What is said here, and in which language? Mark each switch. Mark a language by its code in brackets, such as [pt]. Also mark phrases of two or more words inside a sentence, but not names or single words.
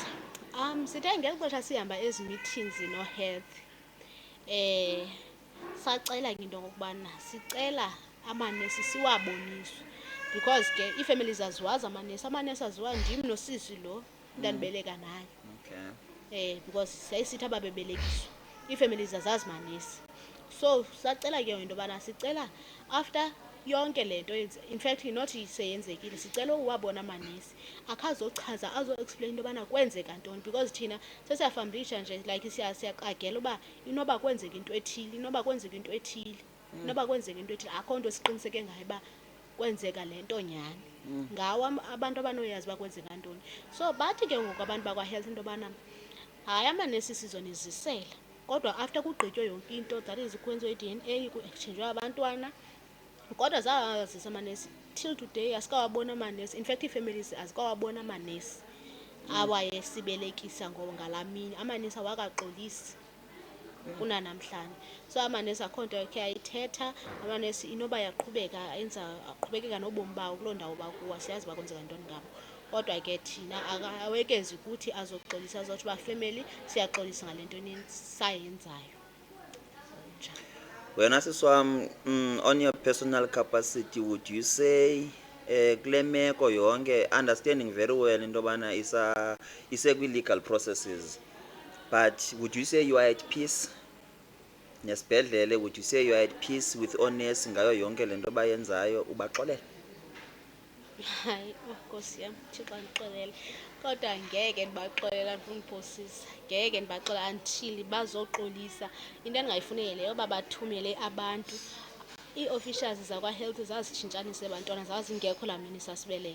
[xh] Sithe ngeli xesha sihamba ezi meetings no-health, sacela ke into okokubana sicela amanesi siwaboniswe, because ke ii-families aziwazi amanesi aziwa ndim nosisi lo ndandibeleka naye. Okay. Because siyayisithi ababebelekiswa, ii-families azazi manesi. So sacela ke into yobana sicela after yonke le nto, [en] in fact not [xh] seyenzekile, sicela uwabona amanesi akhazochaza, azo-explain into yobana kwenzeka ntoni, because thina sesiyafambisha nje like siyaqagela uba inoba kwenzeka into ethile, inoba kwenzeka into ethile, inoba kwenzeka into ethile, akho nto siqiniseke ngayo uba kwenzeka le nto nyhani. Ngawo abantu abanoyazi uba kwenzeka ntoni. So bathi ke ngoku abantu bakwa-health into yobana hayi amanesi sizonizisela, kodwa after kugqitywe yonke into, [en] that is [xh] kwenziwe i-DNA, ku-exchangewe abantwana, kodwa zazisa amanesi [en] till today [xh] asikawabona amanesi. [en] In fact [xh] ii-families azikawabona amanesi awayesibelekisa ngalaa mini, amanesi awakaxolisi kunanamhlanje. So amanesi akho nto yakhe ayithetha, amanesi inoba aqhubekeka nobomi bawo kuloo ndawo bakuwo, siyazi uba kwenzeka ntoni ngabo. Kodwa ke thina awekezi kuthi azoxolisa, azotsho uba family siyaxolisa ngale nto sayenzayo. Wena sisi wam, [en] on your personal capacity, would you say [xh] kule meko yonke, [en] understanding very well [xh] into yobana isekwi-legal [en] processes, but would you say you are at peace nesibhedlele? Would you say you are at peace with oonesi [xh] ngayo yonke le nto bayenzayo? Ubaxolela? Hayi, Nkosi yam, Thixo andixolele, kodwa ngeke ndibaxolela, ndifuna uphosisa, ngeke ndibaxolela until bazoxolisa. Into endingayifuniyo leyo uba bathumele abantu, ii-officials zakwa-health zazitshintshanisa abantwana, zazingekho laa mini sasibeleka.